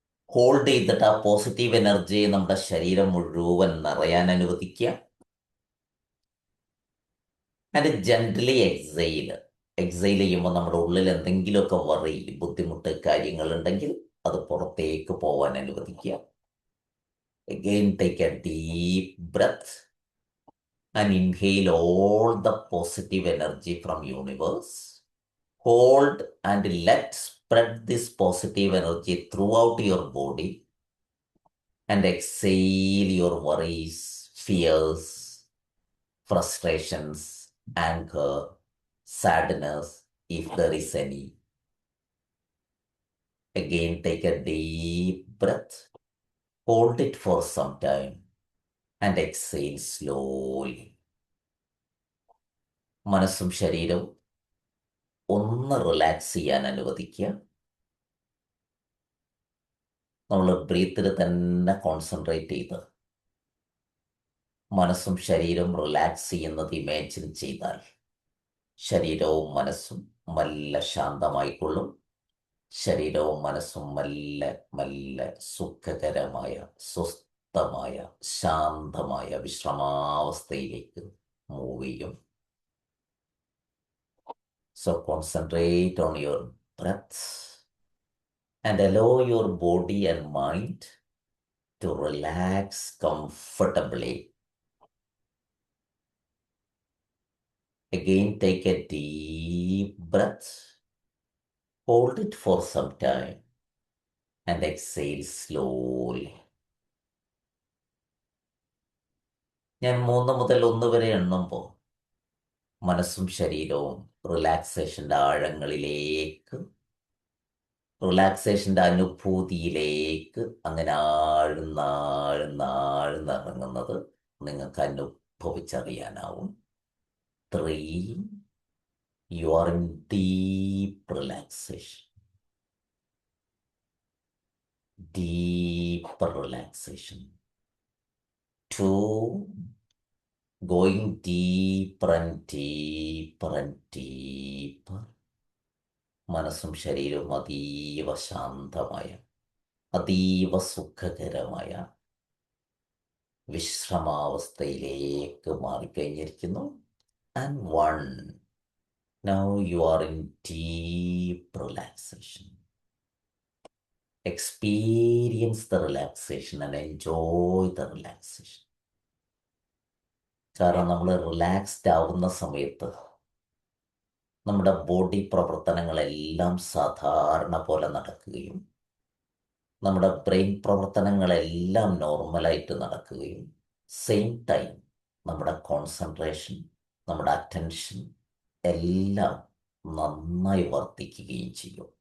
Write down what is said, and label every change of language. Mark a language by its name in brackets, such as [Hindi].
[Malayalam] Hold ചെയ്തിട്ട് ആ positive എനർജിയെ നമ്മുടെ ശരീരം മുഴുവൻ നിറയാൻ അനുവദിക്കുക. [English] And gently exhale. [Malayalam] എക്സൈൽ ചെയ്യുമ്പോൾ നമ്മുടെ ഉള്ളിൽ എന്തെങ്കിലുമൊക്കെ വറി, ബുദ്ധിമുട്ട് കാര്യങ്ങളുണ്ടെങ്കിൽ അത് പുറത്തേക്ക് പോവാൻ അനുവദിക്കുക. [English] Again, take a deep breath and inhale all the positive energy from universe. Hold and let spread this positive energy throughout your body, and exhale your worries, fears, frustrations, anger, sadness, if there is any. Again, take a deep breath, hold it for some time, and exhale slowly. [Malayalam] മനസ്സും ശരീരവും ഒന്ന് relax ചെയ്യാൻ അനുവദിക്കുക. നമ്മൾ ബ്രീത്തിൽ തന്നെ concentrate ചെയ്ത് മനസ്സും ശരീരവും റിലാക്സ് ചെയ്യുന്നത് ഇമാജിൻ ചെയ്താൽ ശരീരവും മനസ്സും മെല്ലെ ശാന്തമായിക്കൊള്ളും. ശരീരവും മനസ്സും മെല്ലെ മെല്ലെ സുഖകരമായ, സ്വസ്ഥമായ, ശാന്തമായ വിശ്രമാവസ്ഥയിലേക്ക് മൂവ് ചെയ്യും. [English] So concentrate on your breath and allow your body and mind to relax comfortably. Again, take a deep breath, hold it for some time, and exhale slowly. [Malayalam] ഞാൻ 3 മുതൽ 1 വരെ എണ്ണുമ്പോൾ മനസ്സും ശരീരവും റിലാക്സേഷൻ്റെ ആഴങ്ങളിലേക്ക്, റിലാക്സേഷൻ്റെ അനുഭൂതിയിലേക്ക് അങ്ങനെ ആഴ്ന്നിറങ്ങുന്നത് നിങ്ങൾക്ക് അനുഭവിച്ചറിയാനാവും. [English] 3, you are in deep relaxation. Deeper relaxation. 2, going deeper and deeper and deeper. [Malayalam] മനസ്സും ശരീരവും അതീവ ശാന്തമായ, അതീവ സുഖകരമായ വിശ്രമാവസ്ഥയിലേക്ക് മാറിക്കഴിഞ്ഞിരിക്കുന്നു. [English] And 1, now you are in deep relaxation. Experience the relaxation and enjoy the relaxation. [Malayalam] കാരണം നമ്മൾ റിലാക്സ്ഡ് ആവുന്ന സമയത്ത് നമ്മുടെ ബോഡി പ്രവർത്തനങ്ങളെല്ലാം സാധാരണ പോലെ നടക്കുകയും നമ്മുടെ ബ്രെയിൻ പ്രവർത്തനങ്ങളെല്ലാം നോർമലായിട്ട് നടക്കുകയും സെയിം ടൈം നമ്മുടെ കോൺസെൻട്രേഷൻ, നമ്മുടെ അറ്റൻഷൻ എല്ലാം നന്നായി വർദ്ധിക്കുകയും ചെയ്യും.